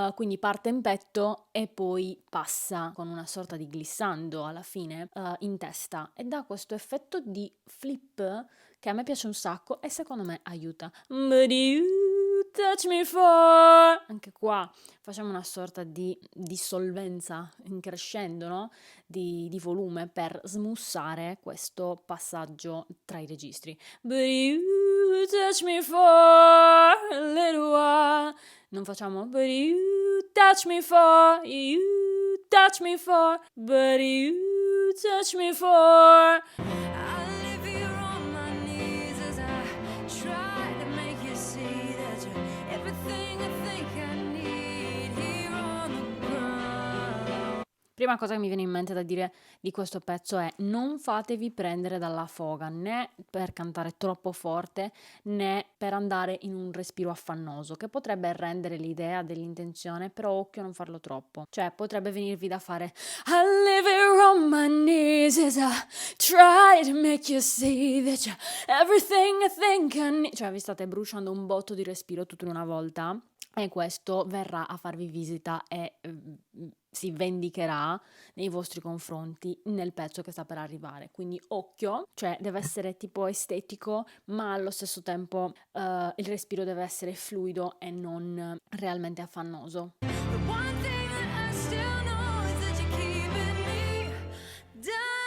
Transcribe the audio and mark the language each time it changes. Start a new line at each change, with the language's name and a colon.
Italian: Quindi parte in petto e poi passa con una sorta di glissando alla fine in testa e dà questo effetto di flip che a me piace un sacco e secondo me aiuta.
English: But you touch me for...
Italian: Anche qua facciamo una sorta di dissolvenza in crescendo, no? Di volume per smussare questo passaggio tra i registri.
English: But you touch me for a little while.
Italian: Non facciamo
English: but you touch me for,
Italian: you touch me for, but you touch me for.
English: I leave you on my knees as I try to make you see that you're everything I think I need here on the ground.
Italian: Prima cosa che mi viene in mente da dire di questo pezzo è: non fatevi prendere dalla foga, né per cantare troppo forte, né per andare in un respiro affannoso, che potrebbe rendere l'idea dell'intenzione, però occhio a non farlo troppo. Cioè, potrebbe venirvi da fare
English: I live here on my knees as I try to make you see that you're everything I think I need.
Italian: Cioè, vi state bruciando un botto di respiro tutto in una volta. E questo verrà a farvi visita e si vendicherà nei vostri confronti nel pezzo che sta per arrivare. Quindi occhio, cioè deve essere tipo estetico, ma allo stesso tempo il respiro deve essere fluido e non realmente affannoso.
English: The one thing that I still know is that you're keeping me down.